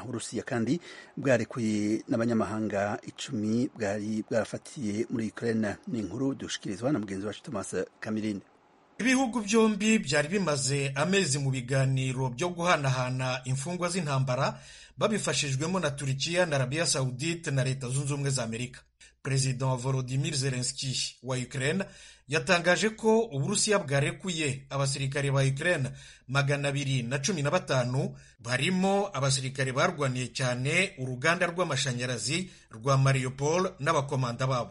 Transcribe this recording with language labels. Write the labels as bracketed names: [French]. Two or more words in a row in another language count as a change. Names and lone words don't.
[Rundi] Urusiya kandi bwarekuye n'abanyamahanga 10 bwari bwarafatiye muri Ukraine. Ni inkuru dushikirizwa na mugenzi wacu Thomas Kamirinde. [Kinyarwanda] Ibihugu byombi byari bimaze amezi mu biganiro byo guhanahana imfungwa z'intambara babifashijwemo na Turkiya na Arabia Saudite na Leta Zunze Ubumwe za Amerika. President Volodymyr Zelensky wa Ukraine yatangaje ko Uburusiya bwarekuye abasirikare ba Ukraine 215 barimo abasirikare barwaniye cyane uruganda rw'amashanyarazi rwa Mariupol n'abakomanda babo.